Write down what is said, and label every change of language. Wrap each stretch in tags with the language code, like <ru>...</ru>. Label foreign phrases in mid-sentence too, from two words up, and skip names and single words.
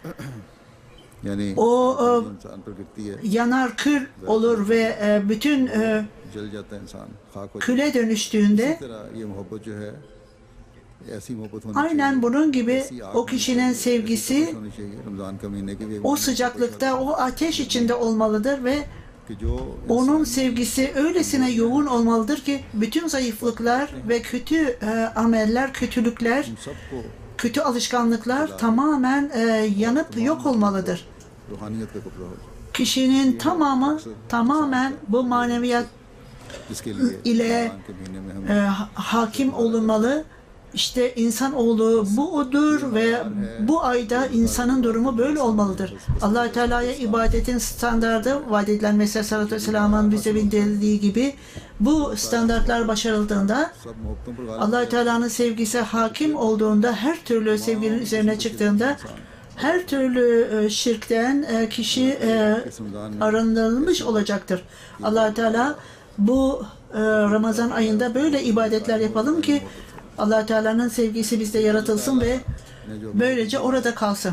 <tr>यानी o</tr> <ur>انسان پر گرتی ہے</ur> <tr>yanar kül olur ve bütün</tr> <ur>جل جاتا ہے انسان خاک ہو جاتا</ur> <tr>küle dönüştüğünde है।</tr> <ur>اس طرح یہ محبت جو ہے ایسی محبت ہونی</ur> <tr>aynen bunun gibi o kişinin sevgisi</tr> <ur>ہونی چاہیے۔ رمضان کا مہینے کی بھی ایک</ur> <tr>o sıcaklıkta, o ateş içinde olmalıdır ve</tr> <ur>کہ جو</ur> <tr>onun sevgisi öylesine yoğun olmalıdır ki bütün zayıflıklar ve kötü ameller, kötülükler, सबको kötü alışkanlıklar tamamen yanıp yok olmalıdır.</tr> <ur>روحانیت کا قبضہ ہو جائے,</ur> <tr>Kişinin tamamı tamamen bu maneviyat</tr> <ur>جس کے لیے</ur> <tr>ile</tr> <ur>رمضان کے مہینے میں ہم</ur> <tr>hakim olunmalı. İşte insanoğlu bu odur ve bu ayda insanın durumu böyle olmalıdır. Allah Teala'ya ibadetin standardı vaat edilen Mesih</tr> <ar>صلى الله عليه وسلم'in</ar> <tr>bize bildirdiği gibi bu standartlar başarıldığında</tr> <ur>سب محبتوں پر غالب</ur> <tr>Allah Teala'nın sevgisi hakim olduğunda, her türlü sevginin üzerine çıktığında her türlü şirkten kişi arındırılmış olacaktır. Allah Teala bu Ramazan ayında böyle ibadetler yapalım ki Allah Teala'nın sevgisi bizde yaratılsın ve böylece orada kalsın.</tr>